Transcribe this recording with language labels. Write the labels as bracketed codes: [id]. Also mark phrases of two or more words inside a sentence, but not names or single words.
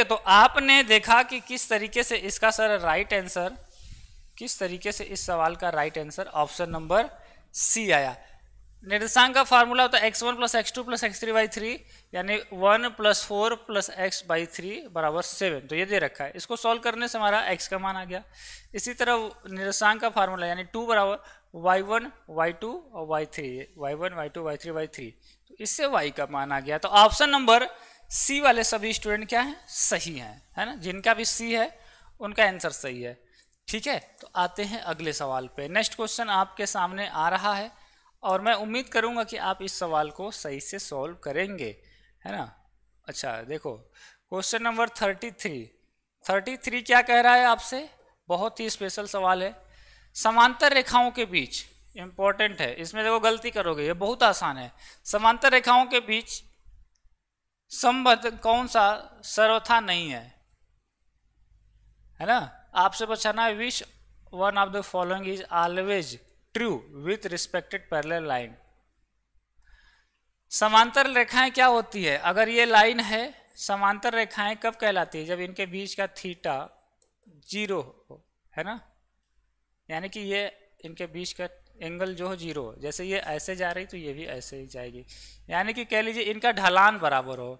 [hi] तो आपने देखा कि किस तरीके से इसका सर [en] right answer, [hi] किस तरीके से इस सवाल का [en] right answer option number C [hi] आया। निर्देशांक का फार्मूला होता है [en] x1 plus x2 plus x3 by 3, [hi] यानी [en] 1 plus 4 plus x by 3 [hi] बराबर 7। तो ये दे रखा है, इसको सॉल्व करने से हमारा x का मान आ गया। इसी तरह निर्देशांक का फार्मूला यानी 2 बराबर y1 y2 और y3, y1 y2 y3 y3, तो इससे y का मान आ गया। तो [en] option number C [hi] वाले सभी स्टूडेंट क्या हैं, सही हैं, है ना, जिनका भी सी है उनका आंसर सही है। ठीक है, तो आते हैं अगले सवाल पे। [en] next question [hi] आपके सामने आ रहा है और मैं उम्मीद करूंगा कि आप इस सवाल को सही से सॉल्व करेंगे, है ना। अच्छा देखो, [en] question number 33 [hi] क्या कह रहा है आपसे, बहुत ही स्पेशल सवाल है। समांतर रेखाओं के बीच, इंपॉर्टेंट है, इसमें देखो गलती करोगे, ये बहुत आसान है। समांतर रेखाओं के बीच संबंध कौन सा सर्वथा नहीं है ना। आपसे बचाना है, [en] which one of the following is always true with respected parallel line. [hi] समांतर रेखाएं क्या होती है, अगर ये लाइन है, समांतर रेखाएं कब कहलाती है, जब इनके बीच का थीटा 0 हो, है ना, यानी कि ये इनके बीच का एंगल जो हो 0, जैसे ये ऐसे जा रही तो ये भी ऐसे ही जाएगी, यानी कि कह लीजिए इनका ढलान बराबर हो।